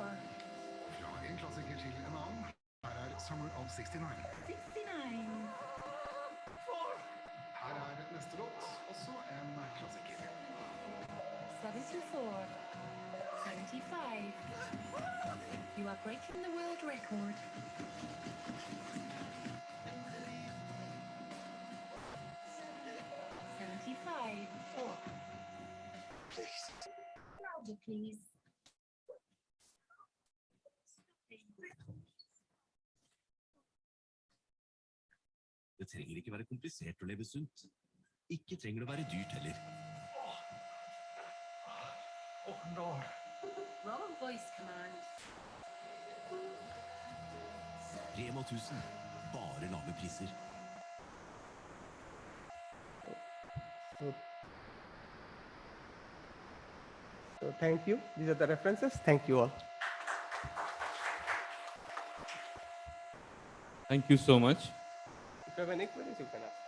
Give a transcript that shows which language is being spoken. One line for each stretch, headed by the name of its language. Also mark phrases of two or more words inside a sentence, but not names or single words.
Norwegian: Fra en klassiker til en annen. Her er Summer of 69. 69. Her er neste låt, også en klassiker. 74. 75.
English: You are breaking the world record. Louder, please.
Norwegian: Det trenger ikke være komplisert å leve sunt. Ikke trenger det å være dyrt heller.
English: Wrong voice command.
Norwegian: Rema 1000. Bare lave priser.
English: So thank you. These are the references. Thank you all. Thank you so much. If you have any queries, you can ask.